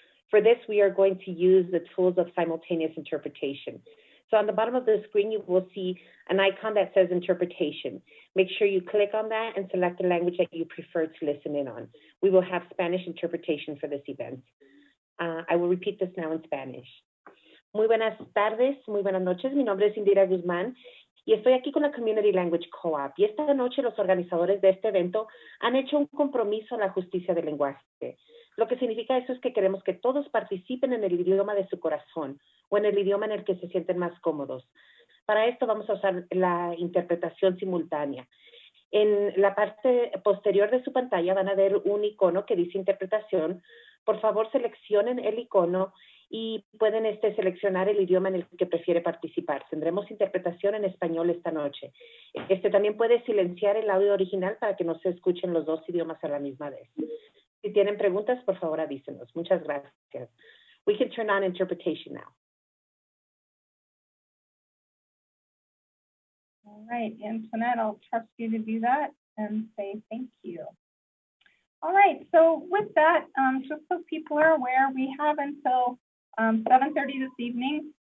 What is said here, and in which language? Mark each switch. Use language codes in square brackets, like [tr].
[en] For this, we are going to use the tools of simultaneous interpretation. So on the bottom of the screen, you will see an icon that says interpretation. Make sure you click on that and select the language that you prefer to listen in on. We will have Spanish interpretation for this event. I will repeat this now in Spanish. [es] Muy buenas tardes, muy buenas noches. Mi nombre es Indira Guzmán y estoy aquí con la Community Language Co-op. Y esta noche los organizadores de este evento han hecho un compromiso a la justicia del lenguaje. Lo que significa eso es que queremos que todos participen en el idioma de su corazón o en el idioma en el que se sienten más cómodos. Para esto vamos a usar la interpretación simultánea. En la parte posterior de su pantalla van a ver un icono que dice interpretación. Por favor, seleccionen el icono y pueden seleccionar el idioma en el que prefiere participar. Tendremos interpretación en español esta noche. También puede silenciar el audio original para que no se escuchen los dos idiomas a la misma vez. Si tienen preguntas, por favor, avísenos. Muchas gracias. [en] We can turn on interpretation now. All right, Antoinette, I'll trust you to do that and say thank you. All right, so with that, just so people are aware, we have until 7:30 this evening.